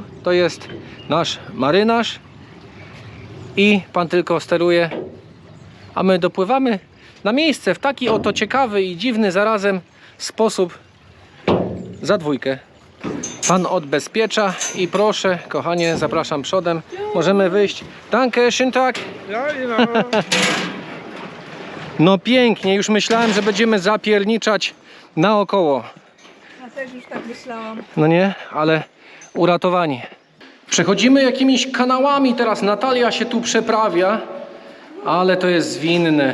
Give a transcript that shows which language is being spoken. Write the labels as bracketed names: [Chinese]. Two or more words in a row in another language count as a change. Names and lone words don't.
[Polish] To jest nasz marynarz i pan tylko steruje, a my dopływamy na miejsce w taki oto ciekawy i dziwny zarazem sposób za 2. Pan odbezpiecza i proszę, kochanie, zapraszam przodem. Możemy wyjść. [German] Danke, schönen Tag. Ja, genau. [Polish] No pięknie, już myślałem, że będziemy zapierniczać naokoło. Ja też już tak myślałam. No nie, ale uratowani. Przechodzimy jakimiś kanałami, teraz Natalia się tu przeprawia, ale to jest zwinne.